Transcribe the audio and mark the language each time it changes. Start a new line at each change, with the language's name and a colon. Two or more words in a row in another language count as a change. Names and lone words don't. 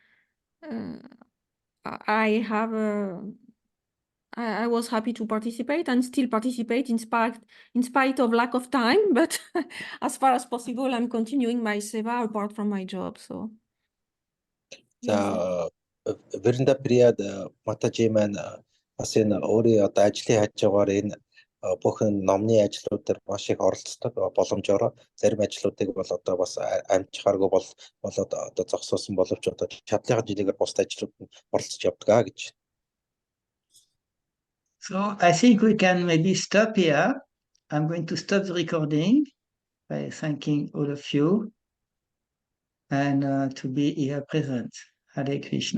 English: I was happy to participate and still participate in spite of lack of time, but as far as possible, I'm continuing my seva apart from my job. So
Mongolian: За Vrindapriya Mataji маань бас энэ өөрийн одоо ажлын хажуугаар энэ бүх номны ажлууд дээр маш их оролцдог боломжоор зарим ажлуудыг бол одоо бас амжихааргүй болоод одоо зогсоосон боловч одоо чадлынхаа жилээр бусд ажлууд оролцож явдаг гэж.
English: So I think we can maybe stop here. I'm going to stop the recording by thanking all of you and to be here present. Hare Krishna.